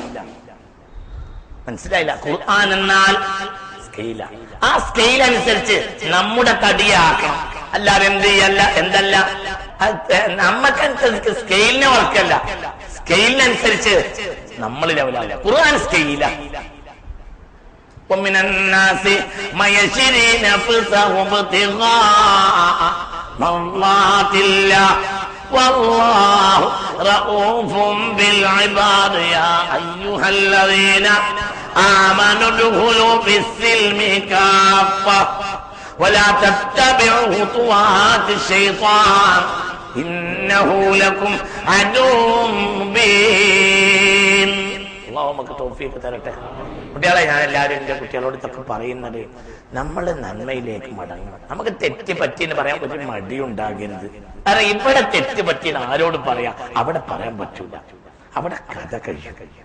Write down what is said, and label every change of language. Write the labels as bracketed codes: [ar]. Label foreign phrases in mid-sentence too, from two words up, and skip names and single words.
[ml] മനസ്സിലായില്ല? ഖുർആൻ എന്നാൽ സ്കെയില. ആ സ്കെയിൽ അനുസരിച്ച് നമ്മുടെ തടിയാക്കണം. അല്ലാതെ എന്തല്ല നമ്മക്കനുസരിച്ച് സ്കെയിലിനെ വർക്കല്ല, സ്കെയിലിനനുസരിച്ച് നമ്മൾ ലെവലല്ല. ഖുർആൻ സ്കെയില. [ar] ومن الناس من يشري نفسه ابتغاء مرضات الله والله رؤوف بالعباد يا أيها الذين آمنوا ادخلوا في السلم كافة ولا تتبعوا خطوات الشيطان إنه لكم عدو مبين. [ml] അല്ലാഹു നമുക്ക് തൗഫീഖ് തരട്ടെ. കുട്ടികളെ, ഞാൻ എല്ലാവരും എൻ്റെ കുട്ടികളോട് ഇതൊക്കെ പറയുന്നത്, നമ്മൾ നന്മയിലേക്ക് മടങ്ങണം. നമുക്ക് തെറ്റ് പറ്റിയെന്ന് പറയാൻ ഒരു മടിയുണ്ടാകരുത്. കാരണം ഇവിടെ തെറ്റ് പറ്റിയെന്ന് ആരോട് പറയാം? അവിടെ പറയാൻ പറ്റൂല, അവിടെ കഥ കഴിയും.